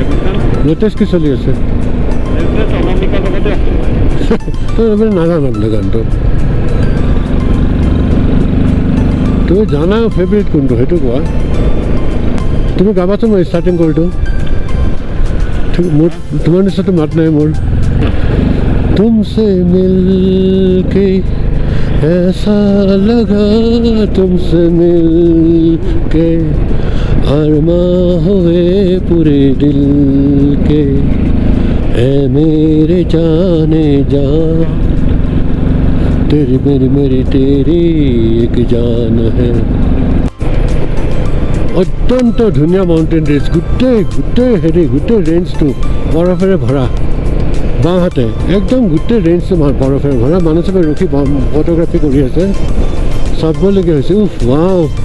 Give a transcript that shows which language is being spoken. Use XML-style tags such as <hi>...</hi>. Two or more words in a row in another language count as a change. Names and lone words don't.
<as>লেটেষ্ট কি চলি আছে তই এবাৰ নাজানো গানটো তুমি জানা ফেভৰিট কোনটো সেইটো কোৱা তুমি গাবাচোন মই ষ্টাৰ্টিং কৰি দিওঁ মোৰ তোমাৰ নিচিনাটো মাত নাই মোৰ</as> <hi>तुमसे मिलके ऐसा लगा तुमसे मिलके अरमा हुए पूरे दिल के ऐ मेरे जाने जा तेरी मेरी तेरी एक जान है</hi> <as>অত্যন্ত ধুনীয়া</as> <en>mountain range</en> <as>গোটেই ৰেঞ্জটো বৰফেৰে ভৰা বাওঁহাতে একদম গোটেই ৰেঞ্জটো বৰফেৰে ভৰা মানুহ চবে ৰখি ফটোগ্ৰাফি কৰি আছে চাবলগীয়া হৈছে উফ ৱাও</as>